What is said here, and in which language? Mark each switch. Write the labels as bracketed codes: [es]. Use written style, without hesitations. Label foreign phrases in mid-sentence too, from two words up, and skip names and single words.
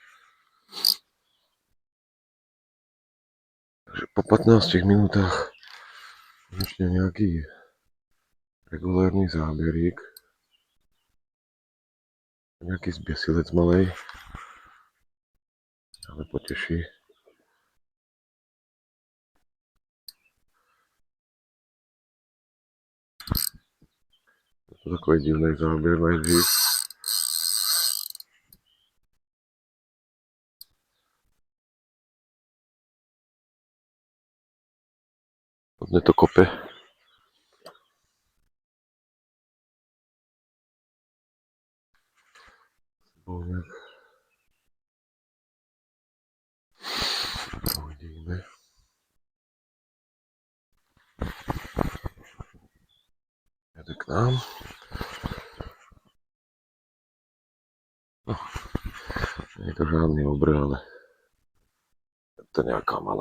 [sk] Takže po 15 minútach konečne nejaký regulárny zábierík. Nejaký zbiesilec malej. Ale poteší. [cs] Je to takový divný záběr nejdřív. Hodně to kope. Uvidíme. Jede k nám. [sk] No, nie je to žádný obr, ale je to nejaká